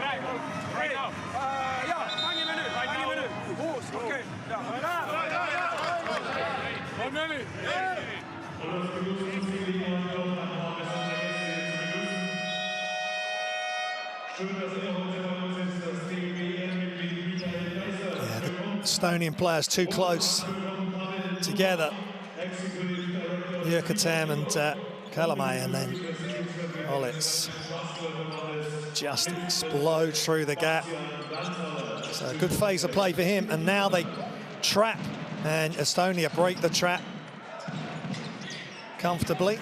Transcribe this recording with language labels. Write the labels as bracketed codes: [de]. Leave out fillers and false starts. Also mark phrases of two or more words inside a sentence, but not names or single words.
[et] Jaa, mängime nüüd. Uus, okei. On neli. [en] Estonian players too close together. Jyrkatam and Kalamay, and then Hollatz just explodes through the gap. So a good phase of play for him, and now they trap, and Estonia break the trap comfortably.